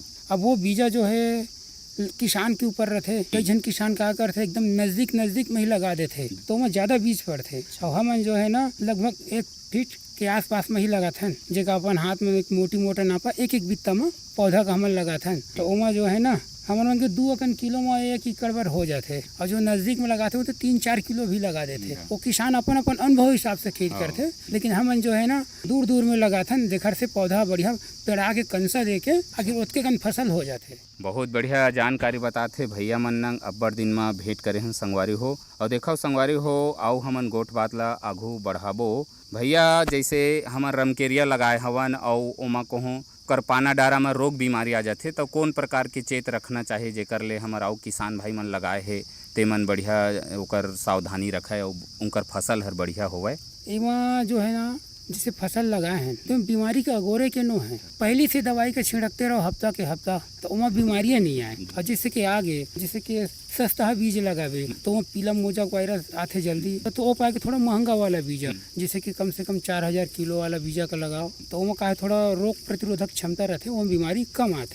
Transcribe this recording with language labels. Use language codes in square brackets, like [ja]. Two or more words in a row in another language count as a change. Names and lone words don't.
[hne] अब वो बीजा जो है किसान के ऊपर रहते, कई जन किसान का करते एकदम नजदीक में ही लगा देते तो वहाँ ज्यादा बीज पड़ते, और हम जो है ना लगभग 1 फीट के आसपास में ही लगाते हैं, जगह अपन हाथ में एक मोटा नापा एक बित्ता में पौधा का हमन लगाते हैं, तो वहाँ जो है ना हमारे के 2 किलो में 1 एकड़ भर हो जाते, और जो नजदीक में लगाते हो तो 3-4 किलो भी लगा देते। वो किसान अपन अनुभव हिसाब से खेती करते, लेकिन हम जो है ना दूर में लगाते हैं, देखर से पौधा बढ़िया पेड़ा के कंसा दे के आखिर उसके कन फसल हो जाते। बहुत बढ़िया जानकारी बताते भैया मन नंग अब्बड़ दिन में भेंट करे हैं संगवारी हो, और देखो संगवारी हो आओ हमन गोठ बात ला आघू बढ़ाबो। भैया जैसे हमन रमकेरिया लगाए हवन और ओमा कहूँ करपाना डारा में रोग बीमारी आ जाते तो कौन प्रकार के चेत रखना चाहिए जेकर ले हमर आउ किसान भाई मन लगाए है ते मन बढ़िया ओकर सावधानी रखे और उनकर फसल हर बढ़िया होवे? एमा जो है ना जैसे फसल लगाए हैं तो बीमारी के अगोरे के नो है, पहली से दवाई के छिड़कते रहो हफ्ता के हफ्ता तो वहाँ बीमारियाँ नहीं आए, और जैसे कि आगे जैसे कि सस्ता बीज लगावे तो वहाँ पीला मोजाक वायरस आते जल्दी, तो वो पाए के थोड़ा महंगा वाला बीजा जैसे कि कम से कम 4000 किलो वाला बीजा का लगाओ, तो वहाँ का थोड़ा रोग प्रतिरोधक क्षमता रहते, वहाँ बीमारी कम आते।